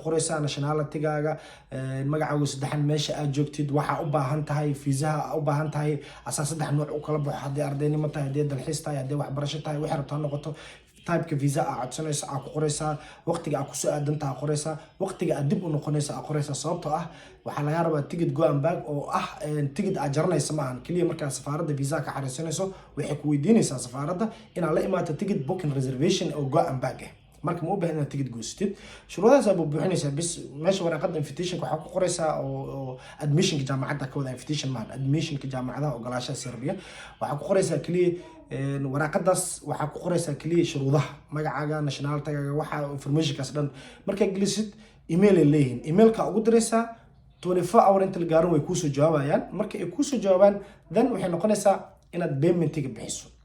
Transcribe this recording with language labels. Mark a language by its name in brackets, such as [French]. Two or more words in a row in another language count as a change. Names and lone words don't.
[Somali] qoraysa nationality-gaaga magacaaga saddexan meesha aad joogtid waxa u baahan tahay fiisaha u baahan tahay asaas saddex nooc u kala baxo hadii ardaynimo tahay hadii dalxiis tahay hadii waxbarasho tahay waxa rabtaa noqoto [English] type visa [Somali] aad codsanaysa aad ku qoraysaa waqtiga aad ku soo aadantaa qoraysaa waqtiga aad dib u noqonaysa aad qoraysaa sababtoo ah waxa laga rabaa [English] ticket go and back [Somali] oo ah ticket aad jaranaysa ma ahan kaliya marka safaaradda visa ka xariisanayso waxay ku weydiinaysaa safaaradda inaad la imaato [English] ticket booking reservation [Somali] oo [English] go and back [Somali] marka ma u baahan inaad ticket goostid shuruudahaas aad buuxinaysaa bis meesha waraaqada invitation waxa ku qoraysaa oo admission jaamacadda ka wada invitation ma admission jaamacadaha ogolaashaha Serbia waxa ku qoraysaa kaliya waraaqadaas waxa ku qoraysaa kaliya shuruudaha magacaaga nationality-gaaga waxa information-kaas dhan marka gelisid email leeyihiin emailka ugu diraysaa 24 hour inta la gaaro way ku soo jawaabayaan marka ay ku soo jawaabaan then waxay noqonaysaa inaad payment-iga bixiso